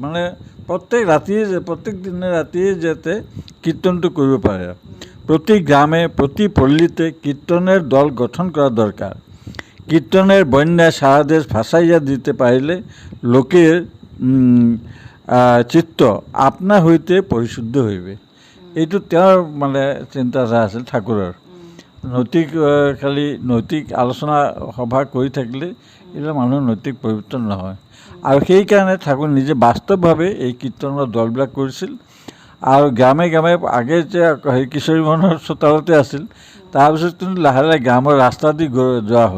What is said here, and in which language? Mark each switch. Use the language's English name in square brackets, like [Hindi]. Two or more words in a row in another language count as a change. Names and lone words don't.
[Assamese] মানে প্রত্যেক দিনে রাতিয়ে যাতে কীর্তনটা করব পারে। [Bangla] প্রতি গ্রামে প্রতি পল্লীতে কীর্তনের দল গঠন করা দরকার। কীর্তনের বন্যা সারা দেশ ভাসাইয়া দিতে পারিলে লোকের চিত্ত আপনা হইতে পরিশুদ্ধ হইবে। [Assamese] এইটো তেওঁৰ মানে চিন্তাধাৰা আছিল ঠাকুৰৰ। খালি নৈতিক আলোচনা সভা কৰি থাকিলে এইবিলাক মানুহৰ নৈতিক পৰিৱৰ্তন নহয়। আৰু সেইকাৰণে ঠাকুৰ নিজে বাস্তৱভাৱে এই কীৰ্তনৰ দলবিলাক কৰিছিল। আৰু গ্ৰামে গ্ৰামে আগে যে কিশোৰী মোহনৰ চোতালতে আছিল, তাৰপিছত কিন্তু লাহে লাহে গ্ৰামৰ ৰাস্তা দি যোৱা হ'ল।